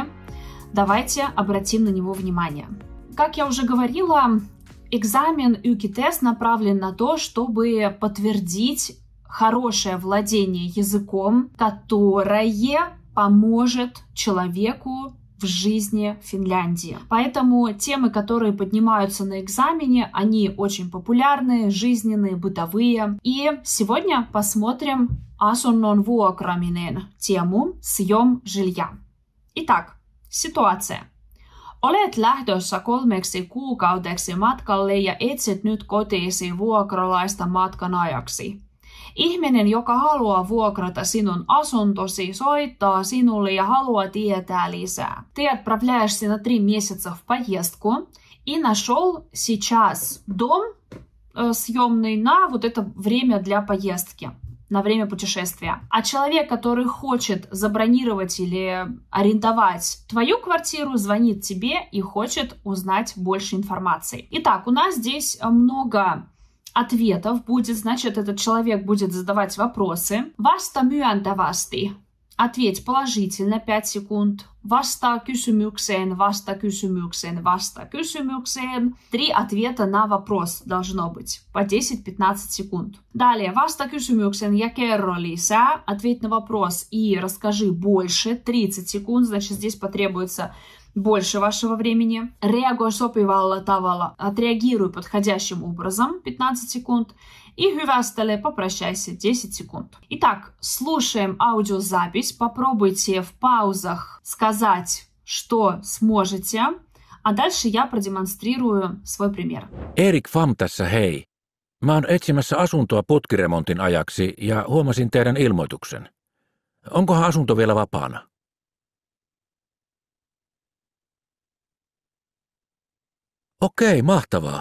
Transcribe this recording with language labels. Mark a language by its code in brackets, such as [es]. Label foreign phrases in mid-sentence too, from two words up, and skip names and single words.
[ru] Давайте обратим на него внимание. Как я уже говорила, экзамен ЮКИ-тест направлен на то, чтобы подтвердить хорошее владение языком, которое поможет человеку в жизни в Финляндии. Поэтому темы, которые поднимаются на экзамене, они очень популярные, жизненные, бытовые. И сегодня посмотрим [fi] asunnon vuokraaminen, [ru] тему съем жилья. Итак, ситуация. [fi] Olet lähdössä 3 kuukaudeksi matkalle ja etsit nyt kotiisi vuokralaista matkan ajaksi. Ihminen, joka haluaa vuokrata sinun asuntosi, soittaa sinulle ja haluaa tietää lisää. [ru] Ты отправляешься на 3 месяца в поездку и нашел сейчас дом съемный на вот это время для поездки, на время путешествия. А человек, который хочет забронировать или арендовать твою квартиру, звонит тебе и хочет узнать больше информации. Итак, у нас здесь много ответов будет, значит, этот человек будет задавать вопросы. [fi] Vasta myöntävästi. [ru] Ответь положительно, 5 секунд. [fi] Vasta kysymykseen, vasta kysymykseen, vasta kysymykseen. [ru] 3 ответа на вопрос должно быть, по 10-15 секунд. Далее, [fi] vasta kysymykseen ja kerro lisää. [ru] Ответь на вопрос и расскажи больше, 30 секунд, значит, здесь потребуется больше вашего времени. [fi] Reagoi sopivalla tavalla. [ru] Отреагируй подходящим образом. 15 секунд. И hyvästele, попрощайся. 10 секунд. Итак, слушаем аудиозапись. Попробуйте в паузах сказать, что сможете. А дальше я продемонстрирую свой пример. [fi] Erik Fam tässä, hei. Mä oon etsimässä asuntoa putkiremontin ajaksi ja huomasin teidän ilmoituksen. Onkohan asunto vielä vapaana? Okei, mahtavaa.